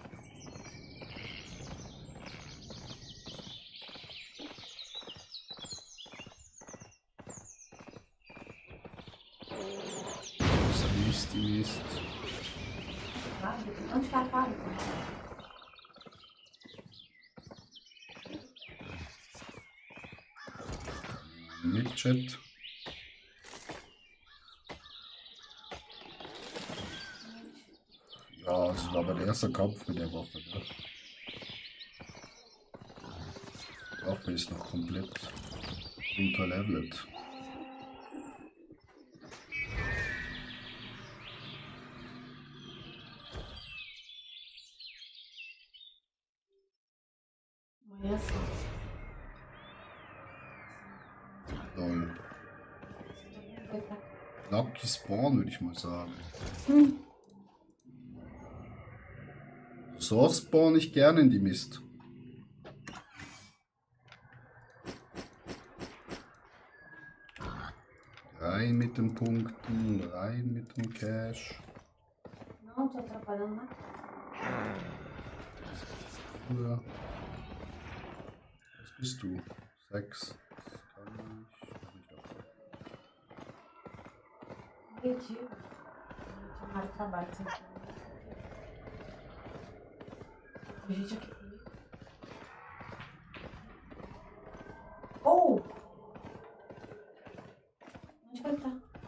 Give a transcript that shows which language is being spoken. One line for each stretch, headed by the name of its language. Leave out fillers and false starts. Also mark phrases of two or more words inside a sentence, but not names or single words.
German: Mist, Mist.
Portuguese: Onde está a fábrica?
German: Mit Chat. Ja, das war aber der erste Kampf mit der Waffe. Ne? Die Waffe ist noch komplett unterlevelt.
Portuguese: Amanhã sim. Lol.
English: Lucky Spawn,
German: würde ich mal sagen. So spawn ich gerne in die Mist. Rein mit den Punkten, rein mit dem Cash.
Portuguese: Não, tô atrapalhando nada.
German: Ja. Was bist du? 6. Das kann ich nicht auf.
Portuguese: Entendi. Tomaram trabalho. Tem gente aqui comigo. Oh! Onde vai estar?